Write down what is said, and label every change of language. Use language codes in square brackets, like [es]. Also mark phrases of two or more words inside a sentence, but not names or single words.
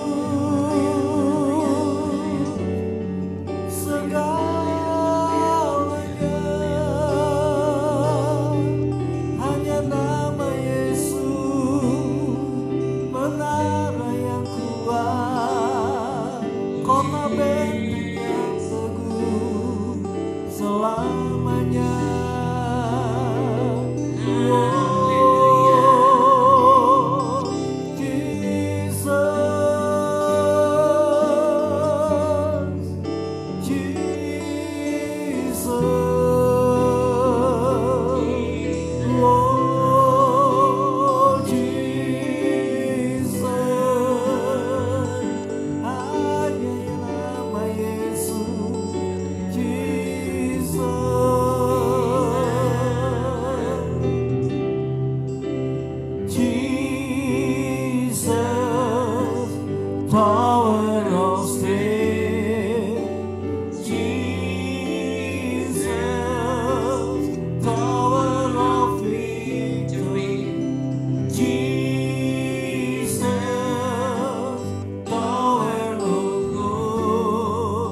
[id] Segalanya hanya nama Yesus, menara yang kuat, kota benteng yang teguh selamanya. Oh, Jesus, Jesus, oh Jesus, hanya nama Yesus, Jesus, Jesus, [en] Tower of strength, Jesus, Tower of victory, Jesus, Tower of gold.